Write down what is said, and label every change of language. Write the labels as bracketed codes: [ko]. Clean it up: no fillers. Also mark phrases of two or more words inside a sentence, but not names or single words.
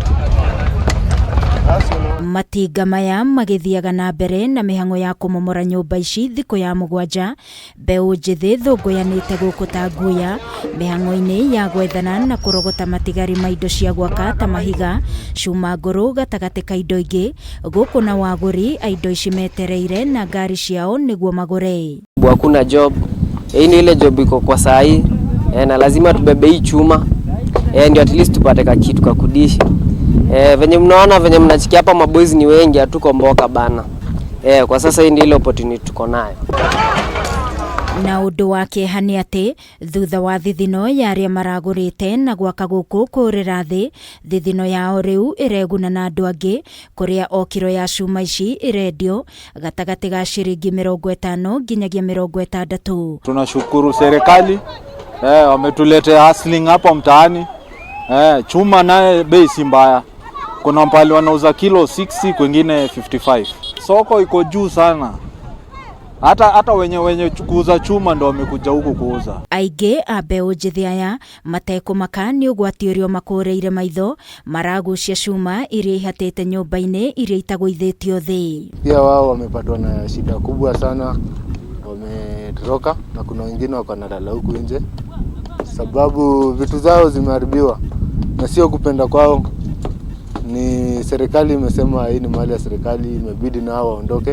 [ki] Matinga maya magĩthiaga na mbere na mĩhang'o ya kũmomora nyũmba ici thikũ ya mũgwanja, mbeũ njĩthĩ thũngũyanĩte gũkũ ta nguya mĩhang'o-inĩ ya gwethana na kũrogota matigari ma indo cia gwaka ta mahiga, cuma ngũrũ gatagatĩ ka indo ingĩ, gũkũ na wagũri a indo ici metereire na ngari ciao nĩguo magũre. [sw] Hakuna job, hii ni ile job iko kwa saa hii, na lazima tubebe hii chuma ndio [en] at least [sw] tupate kitu ka kudishi. Venye mnaona venye mnachikia hapa maboys ni wengi, hatuko mboka bana. Kwa sasa hii ndio ile opportunity tuko nayo. [ki] Na ũndũ wake hani atĩ thutha wa thithino ya arĩa maragũrĩte na gwaka gũkũ kũrĩra thĩ, thithino yao rĩu ĩreguna na andũ angĩ, kũrĩa o kiro ya cuma ici ĩrendio gatagatĩ ga ciringi 50 nginyagia 60. [sw] Tunashukuru serikali wametuletea hustling hapa mtaani. Chuma naye bei si mbaya. Kuna mpali wanauza kilo 60, kwingine 55. Soko iko juu sana. Hata wenye kuuza chuma ndo wamekuja huku kuuza. [ki] Aingĩ a mbeũ njĩthĩ aya matekũmaka nĩ ũgwati ũrĩa makũrĩire maitho, maragucia chuma iria ihatĩte nyũmba-inĩ iria itagũithĩtio thĩ. [sw] Pia wao wamepatwa na shida kubwa sana, wametoroka na kuna wengine wako nalala huku nje sababu vitu zao zimeharibiwa na sio kupenda kwao. Ni serikali imesema hii ni mali ya serikali, imebidi na hao waondoke.